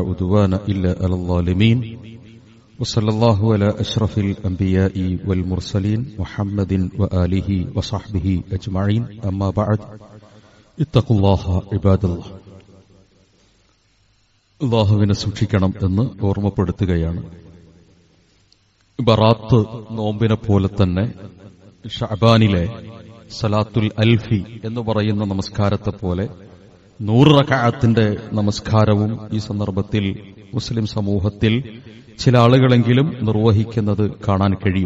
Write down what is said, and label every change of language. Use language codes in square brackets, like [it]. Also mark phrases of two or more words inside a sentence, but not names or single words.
[ar] عدوان إلا على الظالمين وصلى الله على أشرف الأنبياء والمرسلين محمد وآله وصحبه أجمعين أما بعد اتقوا الله عباد الله. [ml] അല്ലാഹുവിനെ സൂക്ഷിക്കണം എന്ന് ഓർമ്മപ്പെടുത്തുകയാണ്. ബറാത്ത് നോമ്പിനെ പോലെ തന്നെ ശഅബാനിലെ [ar] صلاة الألفية [ml] എന്ന് പറയുന്ന നമസ്കാരത്തെ പോലെ 100 റക്അത്തിന്റെ നമസ്കാരവും ഈ സന്ദർഭത്തിൽ മുസ്ലിം സമൂഹത്തിൽ ചില ആളുകളെങ്കിലും നിർവഹിക്കുന്നത് കാണാൻ കഴിയും.